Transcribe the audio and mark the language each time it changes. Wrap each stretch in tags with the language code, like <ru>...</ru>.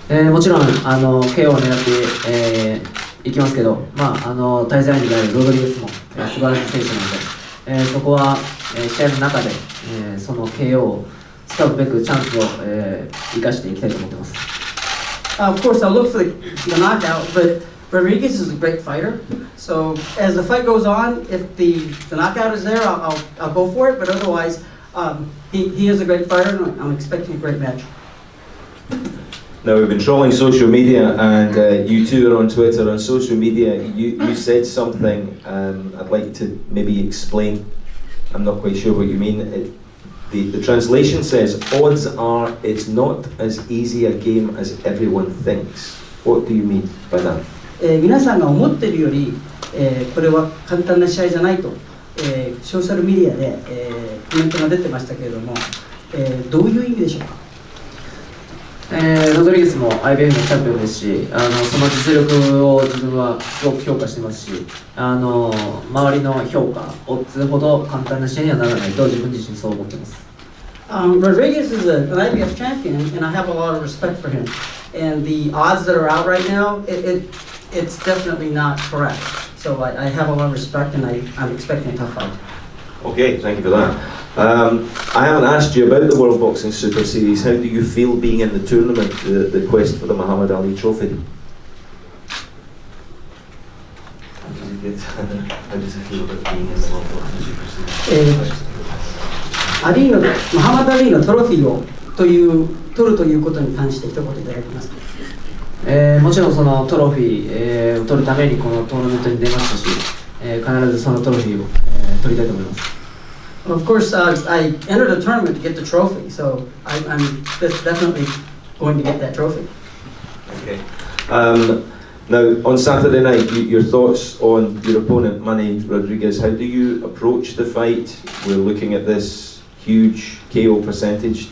<ja>もちろんKOを狙っていきますけど、対戦相手であるロドリゲスも、素晴らしい選手なので、そこは、試合の中で、その KO を使うべくチャンスを、生かしていきたいと思っています。</ja> <en>Of course, I'll look for the knockout, but Rodriguez is a great fighter. So as the fight goes on, if the knockout is there, I'll go for it. But otherwise, he is a great fighter, and I'm expecting a great match. Now we've been trolling social media, and you two are on Twitter. On social media, you said something. I'd like to maybe explain. I'm not quite sure what you mean. The translation says, odds are it's not as easy a game as everyone thinks. What do you mean by that?</en> <ja>皆さんが思っているより、これは簡単な試合じゃないと、ソーシャルメディアで、コメントが出てましたけれども、どういう意味でしょうか。ロドリゲスも IBF のチャンピオンですし、その実力を自分はすごく評価してますし、周りの評価、オッズほど簡単な試合にはならないと自分自身そう思っています。</ja> <en>Rodriguez is an IBF champion, and I have a lot of respect for him. And the odds that are out right now, it's definitely not correct. So I have a lot of respect, and I'm expecting a tough fight. Okay, thank you for that. I haven't asked you about the World Boxing Super Series. How do you feel being in the tournament, the quest for the Muhammad Ali Trophy? How does it feel about being in the World Boxing Super Series?</en> <ja>ムハマド・アリーのトロフィーを取るということに関して一言いただけますか。もちろんそのトロフィー、を取るためにこのトーナメントに出ましたし、必ずそのトロフィーを、取りたいと思います。</ja> <en>Of course, I entered a tournament to get the trophy, so I'm definitely going to get that trophy. Okay. Now, on Saturday night, your thoughts on your opponent, Manny Rodriguez. How do you approach the fight? We're looking at this huge KO percentage.</en>